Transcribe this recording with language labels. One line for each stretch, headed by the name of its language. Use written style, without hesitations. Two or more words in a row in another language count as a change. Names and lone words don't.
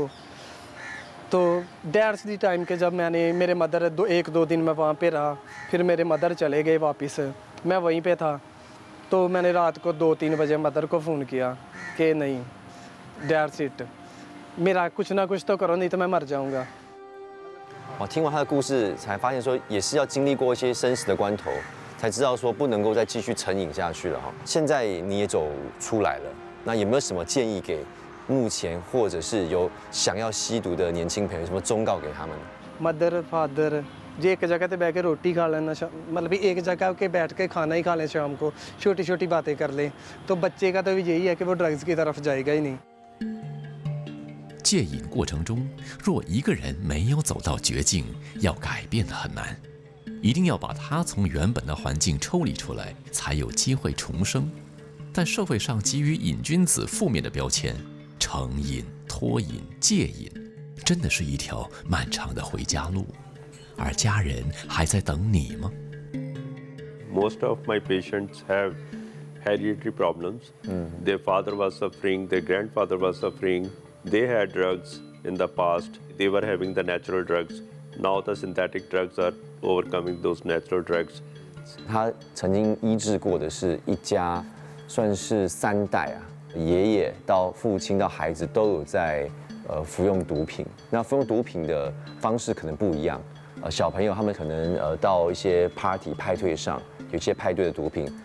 Hindi: तो
English: that's the time
Hindi: के जब मैंने मेरे मदर 1-2 दिन मैं वहाँ पे रहा, फिर मेरे मदर चले गए वापस, मैं वहीं पे था. तो मैंने रात को 2-3 बजे मदर को फ़ोन किया कि नहीं,
English: that's it,
Hindi: मेरा कुछ ना कुछ तो करो नहीं तो मैं मर जाऊँगा.
Chinese: 听完他的故事，才发现说也是要经历过一些生死的关头，才知道说不能够再继续成瘾下去了哈。现在你也走出来了，那有没有什么建议给目前或者是有想要吸毒的年轻朋友，什么忠告给他们？
English: mother father
Hindi: जे एक जगह पे बैठ के रोटी खा लेना, मतलब एक जगह के बैठ के खाना ही खा लें शाम को, छोटी छोटी बातें कर लें, तो बच्चे का तो यही है कि वो ड्रग्स की तरफ जाएगा ही नहीं.
Chinese: 戒瘾过程中，若一个人没有走到绝境，要改变的很难，一定要把他从原本的环境抽离出来，才有机会重生。但社会上给予瘾君子负面的标签，成瘾、脱瘾、戒瘾，真的是一条漫长的回家路，而家人还在等你吗？
English: Most of my patients have hereditary problems. Their father was suffering, their grandfather was suffering. They had drugs in the past. They were having the natural drugs. Now the synthetic drugs are overcoming those natural drugs.
Chinese: 他曾经医治过的是一家，算是3代啊，爷爷到父亲到孩子都有在服用毒品。那服用毒品的方式可能不一样。小朋友他们可能到一些 party 派对上，有一些派对的毒品。